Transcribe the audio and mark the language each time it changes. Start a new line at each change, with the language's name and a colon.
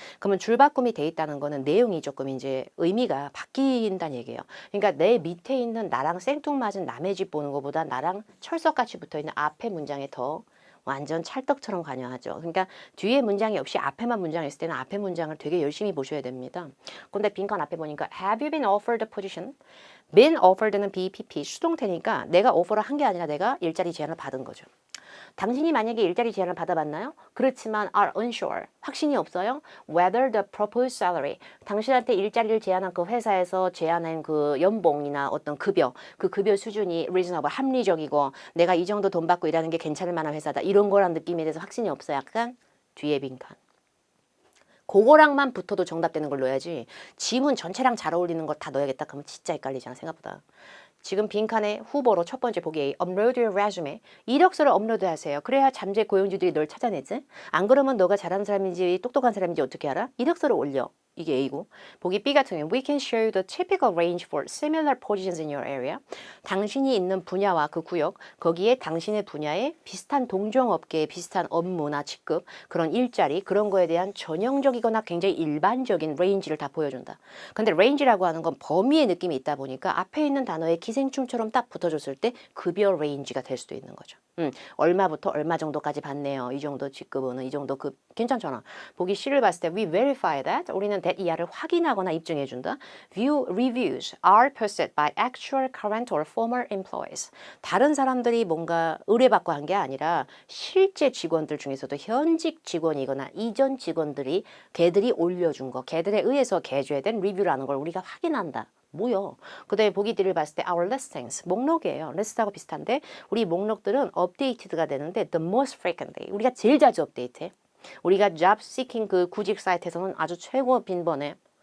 Korean: 그러면 줄바꿈이 돼 있다는 거는 내용이 조금 이제 의미가 바뀐다는 얘기예요. 그러니까 내 밑에 있는 나랑 생뚱맞은 남의 집 보는 것보다 나랑 철석같이 붙어있는 앞에 문장에 더 완전 찰떡처럼 관여하죠. 그러니까 뒤에 문장이 없이 앞에만 문장이 있을 때는 앞에 문장을 되게 열심히 보셔야 됩니다. 근데 빈칸 앞에 보니까
English: Have you been offered a position?
Korean: been offered는 BPP 수동태니까 내가 오퍼를 한 게 아니라 내가 일자리 제안을 받은 거죠. 당신이 만약에 일자리 제안을 받아봤나요? 그렇지만
English: are unsure.
Korean: 확신이 없어요.
English: Whether the proposed salary.
Korean: 당신한테 일자리를 제안한 그 회사에서 제안한 그 연봉이나 어떤 급여, 그 급여 수준이 reasonable, 합리적이고 내가 이 정도 돈 받고 일하는 게 괜찮을 만한 회사다. 이런 거란 느낌에 대해서 확신이 없어. 약간 뒤에 빈칸. 그거랑만 붙어도 정답되는 걸 넣어야지 지문 전체랑 잘 어울리는 걸 다 넣어야겠다 그러면 진짜 헷갈리잖아 생각보다. 지금 빈칸에 후보로 첫 번째 보기 A,
English: upload your resume.
Korean: 이력서를 업로드하세요. 그래야 잠재 고용주들이 널 찾아내지. 안 그러면 너가 잘하는 사람인지 똑똑한 사람인지 어떻게 알아? 이력서를 올려. 이게 A고. 보기 B 같은 경우는
English: We can show you the typical range for similar positions in your area.
Korean: 당신이 있는 분야와 그 구역, 거기에 당신의 분야에 비슷한 동종업계에 비슷한 업무나 직급, 그런 일자리, 그런 거에 대한 전형적이거나 굉장히 일반적인 레인지를 다 보여준다. 근데 레인지라고 하는 건 범위의 느낌이 있다 보니까 앞에 있는 단어에 기생충처럼 딱 붙어줬을 때 급여 레인지가 될 수도 있는 거죠. 얼마부터 얼마 정도까지 받네요. 이 정도 직급은 이 정도 급 괜찮잖아. 보기 C를 봤을 때
English: we verify that
Korean: 우리는 that 이하를 확인하거나 입증해 준다.
English: View reviews are posted by actual current or former employees.
Korean: 다른 사람들이 뭔가 의뢰받고 한 게 아니라 실제 직원들 중에서도 현직 직원이거나 이전 직원들이 걔들이 올려준 거, 걔들에 의해서 개조된 리뷰라는 걸 우리가 확인한다. 뭐요? 그 다음에 보기들을 봤을 때 our listings, 목록이에요. 리스트하고 비슷한데 우리 목록들은 업데이트가 되는데
English: the most frequently,
Korean: 우리가 제일 자주 업데이트해. 우리가 job seeking 그 구직 사이트에서는 아주 최고 빈번에